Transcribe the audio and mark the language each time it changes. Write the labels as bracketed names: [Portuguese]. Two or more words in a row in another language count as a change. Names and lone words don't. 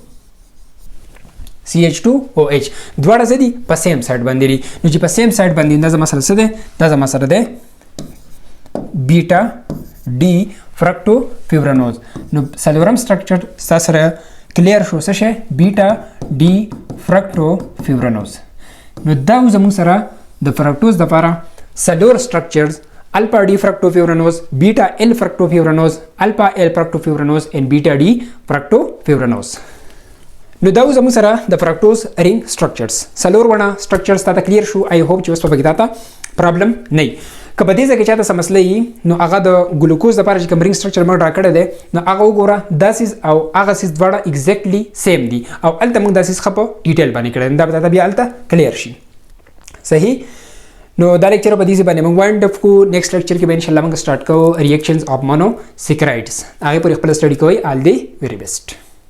[Pashto] CH2OH دواړه څه دي په [English] same side [Pashto] باندې دي نو چې په [English] same side [Pashto] باندې دا زما سره څه دی دا زما سره دی β-D-fructofuranose نو څلورم سټرکچر ستاسو سره کلیر شو څه شی β-D-fructofuranose نو دا زموږ سره د فرکټوز لپاره څلور سټرکچرز α-D-fructofuranose, β-L-fructofuranose, α-L-fructofuranose and β-D-fructofuranose. نو دا زموږ سره د فرکټوز [English] ring structures [Pashto] څلور ونه سټرکچرز تا کلیر شو [English] I hope [Pashto] چې اوس په کې تا پرابلم نه که په دې ځای کې چاته څه مسله وي نو هغه د ګلوکوز لپاره چې کوم [English] ring structure [Pashto] موږ ډرا کړی دی نو هغه وګوره دا سیز او هغه سیز دواړه [English] exactly same [Pashto] دي او هلته موږ دا سیز ښه په ډیټیل باندې کړی دا به بیا هلته کلیر شي صحیح نو دا لیکچر په دې ځای باندې موږ [English] wind up [Pashto] کو [English] next lecture [Pashto] کې به [Arabic] ان شاء الله [Pashto] موږ سٹارټ کوو [English] reactions of monosaccharides [Pashto] هغه پر خپل سټډي کوئ [English] all the very best